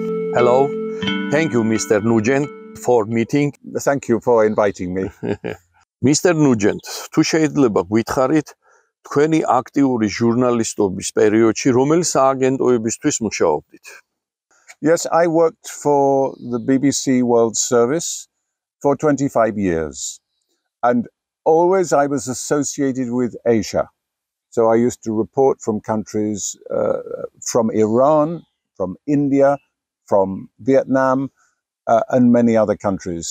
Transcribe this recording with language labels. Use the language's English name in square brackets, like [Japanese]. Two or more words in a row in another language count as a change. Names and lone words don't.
[English] Hello, thank you, Mr. Nugent, for meeting. Thank you for inviting me. Mr. Nugent, [Georgian] თუ შეიძლება გითხარით თქვენი აქტიური ჟურნალისტობის პერიოდში რომელი სააგენტოებისთვის მუშაობდით? [English] Yes, I worked for the BBC World Service for 25 years. And always I was associated with Asia. So I used to report from countries from Iran, from India, from Vietnam, and many other countries.